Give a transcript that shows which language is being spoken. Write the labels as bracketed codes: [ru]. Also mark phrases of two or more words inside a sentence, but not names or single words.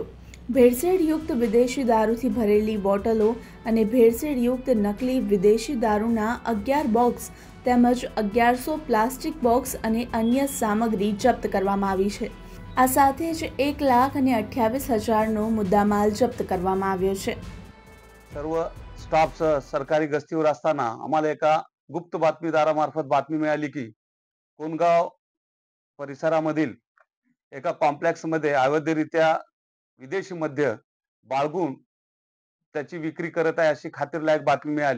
[gu] ભેળસેળયુક્ત વિદેશી દારૂથી ભરેલી બોટલો અને ભેળસેળયુક્ત નકલી વિદેશી દારૂના 11 બોક્સ તેમજ 1100 પ્લાસ્ટિક બોક્સ અને અન્ય સામગ્રી જપ્ત કરવામાં આવી છે। આ સાથે જ 1,28,000નો મુદ્દામાલ જપ્ત કરવામાં આવ્યો છે। [mr] सर्व स्टाफ सरकारी गस्तीवर असताना आम्हाला एका गुप्त बातमीदारामार्फत बातमी मिळाली की कोनगाव परिसरामधील एका कॉम्प्लेक्समध्ये अवैधरित्या विदेशी मद्य बाळगून त्याची विक्री करत आहे अशी खात्रीलायक बातमी मिळाली।